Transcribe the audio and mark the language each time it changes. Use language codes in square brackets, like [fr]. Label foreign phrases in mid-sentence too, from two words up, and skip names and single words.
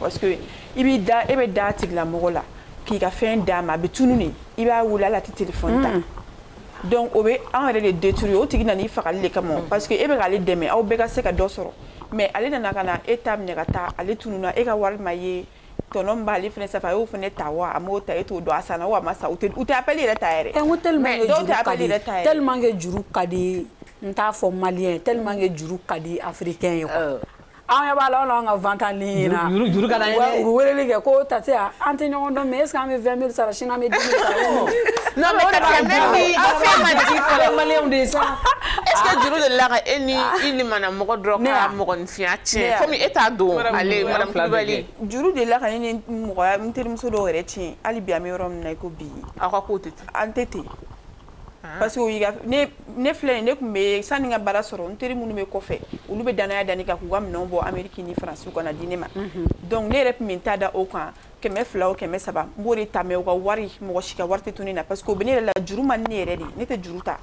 [fr] parce que [bm] e bɛ da tigilamɔgɔ la k'i ka fɛn d'a ma a bɛ tunu de I b'a wele hali a tɛ téléphone ta donc o bɛ an yɛrɛ de détruire o tigi nana I fagali de kama [fr] parce que [bm] e bɛ k'ale dɛmɛ aw bɛɛ ka se ka dɔ sɔrɔ mais ale nana ka na e ta minɛ ka taa ale tununa e ka wari ma ye tɔnɔ b'ale fɛnɛ sanfɛ a y'o fɛnɛ ta wa a m'o ta e t'o dɔn a sanna wa a ma sa u tɛ appel yɛrɛ ta yɛrɛ [fr] tellement que [bm] juru ka di n t'a fɔ malien [fr] tellement que [bm] juru ka di africain ye quoi an ɲɛ b'a la an ka [fr] vente en ligne [bm] na juru ka d'an ye u bɛ weleli kɛ ko Tati an tɛ ɲɔgɔn dɔn [fr] mais est ce que [bm] an bɛ 20 000 sara sini an bɛ 10 000 sara [fr] non mais [bm] Tati même ni fɛn ma di fɔlɔ malien de sa [fr] est ce que [bm] juru de la ka e ni I limana mɔgɔ dɔrɔn ka mɔgɔninfinya tiɲɛ comme e t'a dɔn ale madame Kulibali juru de la ka ne ni mɔgɔ n terimuso dɔw yɛrɛ tiɲɛ hali bi an bɛ yɔrɔ min na I ko bi aw ka ko tɛ ten an tɛ ten [fr] parce que [bm] ne filɛ ne kun bɛ sani ka baara sɔrɔ n teri minnu bɛ kɔfɛ olu bɛ danaya da ne kan k'u ka minɛnw bɔ Amérique ni Faransi kana di ne ma donc ne yɛrɛ tun bɛ n ta da o kan 200 o 300 n b'o de ta mais u ka wari mɔgɔ si ka wari tɛ to ne na [fr] parce que [bm] o bɛ ne yɛrɛ la juru man di ne yɛrɛ de ne tɛ juru ta